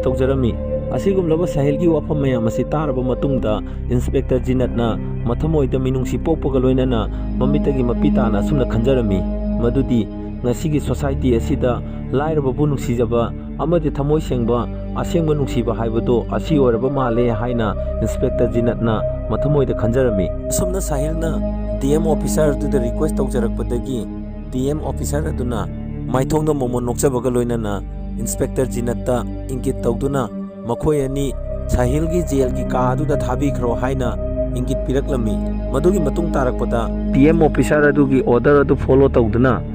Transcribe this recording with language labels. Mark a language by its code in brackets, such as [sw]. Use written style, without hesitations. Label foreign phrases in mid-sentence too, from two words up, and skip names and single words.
[mni] tawjarami asigumlaba Sahil gi wafam mayam asi taraba matungda Inspector Jinat na mathamoida minungsi popaga loinana mamitagi mapitana sumna khanjarami madudi ngasigi society asida lairaba bu nungsijaba amadi thamoi sengba asengba nungsiba haibado asi oraba male haina Inspector Jinat na mathamoida khanjarami sumna Sahilna [en] DM officer to the request [mni] tawjarakpadagi [en] DM officer [mni] aduna maithongda momon nokchabaga loinana Inspector Jinat ta ingit tawduna makhoi ani Sahil gi jail gi ka adu da thabi khro haina ingit piraklami madugi matung tarakpada [en] PM officer [mni] adu gi order adu follow tawduna